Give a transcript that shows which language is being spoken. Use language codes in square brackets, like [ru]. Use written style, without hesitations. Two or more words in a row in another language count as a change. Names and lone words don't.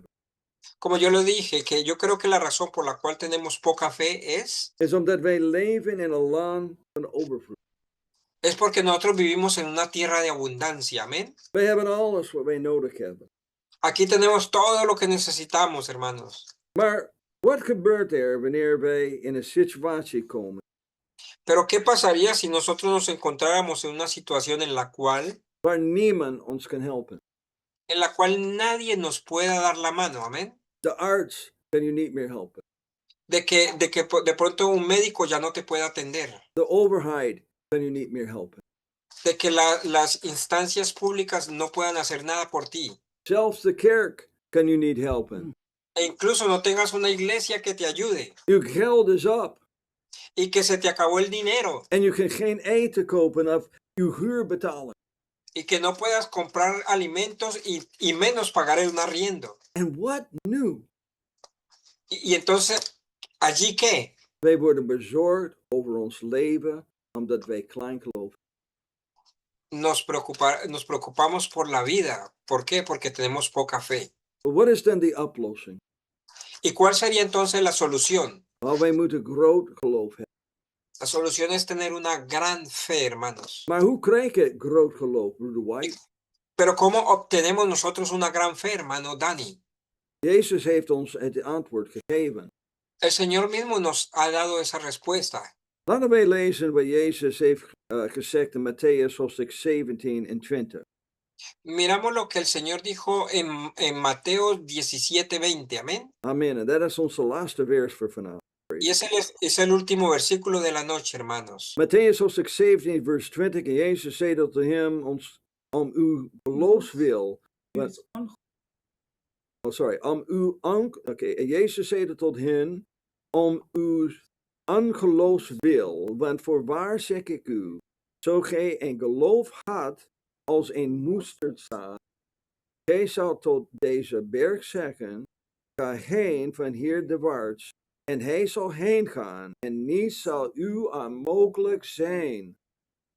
[es] Como yo lo dije, que yo creo que la razón por la cual tenemos poca fe es [nl] omdat wij leven in een land van overvloed. [es] porque nosotros vivimos en una tierra de abundancia. Amén. [nl] Wij hebben alles wat wij nodig hebben. [es] Aquí tenemos todo lo que necesitamos, hermanos. [nl] Maar wat gebeurt er wanneer wij in een situatie komen [es] Pero ¿qué pasaría si nosotros nos encontráramos en una situación en la cual [nl] waar niemand ons kan helpen? [es] nadie nos pueda dar la mano? Amén. [nl] De arts kan u niet meer helpen. [es] De que de pronto un médico ya no te puede atender. [nl] De overheid kan u niet meer helpen. [es] De que las instancias públicas no puedan hacer nada por ti. [nl] Zelfs de kerk kan u niet helpen. [es] E incluso no tengas una iglesia que te ayude. [nl] Uw geld is op. [es] Y que se te acabó el dinero. [nl] En u kan geen eten kopen of uw huur betalen. [es] Y que no puedas comprar alimentos y menos pagar un arriendo. [nl] En wat nu? [es] Y entonces, ¿allí qué? [nl] Wij worden bezorgd over ons leven omdat wij klein geloven. [es] Nos preocupamos por la vida. ¿Por qué? Porque tenemos poca fe. [nl] Maar wat is dan die oplossing? [es] ¿Y cuál sería entonces la solución? [nl] Wel, wij moeten groot geloof hebben. [es] La solución es tener una gran fe, hermanos. [nl] Maar hoe krijg je groot geloof, broeder White? [es] Pero ¿cómo obtenemos nosotros una gran fe, hermano Dani? [nl] Jezus heeft ons het antwoord gegeven. [es] El Señor mismo nos ha dado esa respuesta. [nl] Laten wij lezen wat Jezus heeft gezegd in Matthäus hoofdstuk 17 en 20. [es] Miramos lo que el Señor dijo en Mateo 17:20, amén. Amen. [nl] En dat is onze laatste vers voor vanavond. [es] Y ese es el último versículo de la noche, hermanos. [nl] Matthäus hoofdstuk 17 vers 20. En Jezus zei tot hem, om uw geloofswil. En Jezus zei tot hen, om uw ongeloofswil. Want voorwaar zeg ik u, zo gij een geloof had als een moesterdzaad, gij zal tot deze berg zeggen, ga heen van hier de waarts, en hij zal heen gaan, en niets zal u onmogelijk zijn.